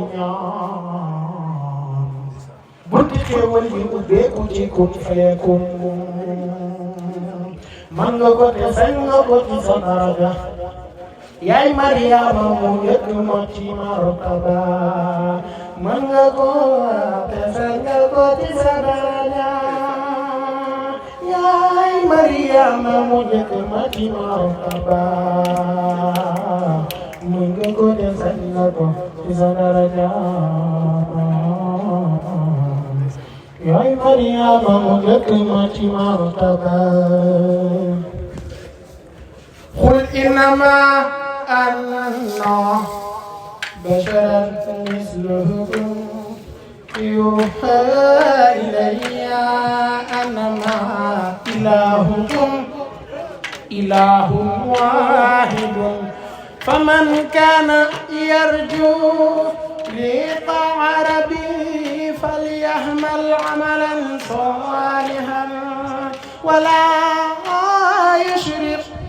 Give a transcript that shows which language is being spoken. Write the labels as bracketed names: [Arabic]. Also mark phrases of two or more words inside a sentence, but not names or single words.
[Wolof] ñaan bunti xéewal yi ubbeeku ci kun feekun man nga ko te sañ nga ko ci sa daraja yaay Mariama mu njëkk ma ci martaba man nga ko te sañ nga ko ci sa daraja yaay Mariama mu njëkk ma ci martaba man nga ko te sañ nga ko ci sa daraja yaay Mariama mu njëkk ma ci martaba [Arabic] قل إنما أنا بشر مثلكم يوحى إلي أنما إلهكم إله واحد فمن كان يرجو لقاء ربه فليعمل عملا صالحا ولا يشرك